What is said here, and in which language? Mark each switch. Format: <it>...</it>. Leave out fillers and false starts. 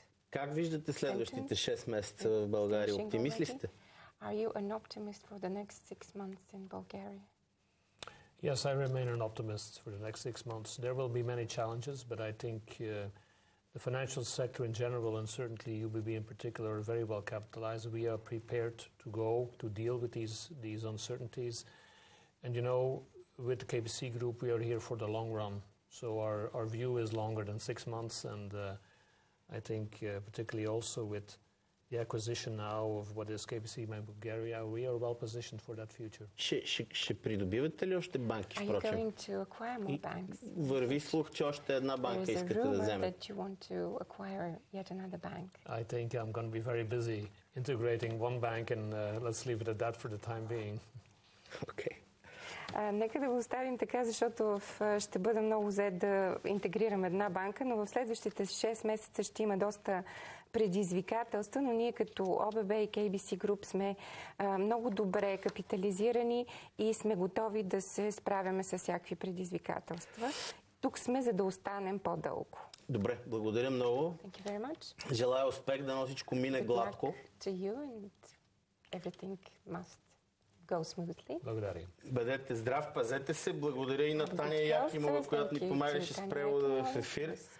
<bg>Как виждате следващите 6 месеца в България? Оптимист ли сте?</bg> <en>Are you an optimist for the next 6 months in Bulgaria? Yes, I remain an optimist for the next 6 months. There will be many challenges, but I think the financial sector in general, and certainly UBB in particular, are very well capitalized. We are prepared to deal with these uncertainties. And you know, with the KBC Group, we are here for the long run. So our view is longer than 6 months, and I think particularly also with the acquisition now of what is KBC Bank Bulgaria, we are well positioned for that future.</en> <bg>Ще придобивате ли още банки, впрочем?</bg> <en>Are you going to acquire more banks?</en> <bg>Върви слух, че още една банка искате да вземете.</bg> <en>That you want to acquire yet another bank. I think I'm going to be very busy integrating one bank, and let's leave it at that for the time being. Okay.</en> <bg>Нека да го оставим така, защото ще бъда много зает да интегрирам една банка, но в следващите 6 месеца ще има доста предизвикателства, но ние като ОББ и KBC Group сме много добре капитализирани и сме готови да се справяме с всякакви предизвикателства. Тук сме, за да останем по-дълго. Добре, благодаря много.</bg> <en>Thank you very much.</en> <bg>Желая успех, да всичко мине гладко.</bg> <en>To you and everything must go smoothly.</en> <bg>Благодаря. Бъдете здрав, пазете се. Благодаря и на Таня Якимова, която ни помагаше с превода в ефир.</bg>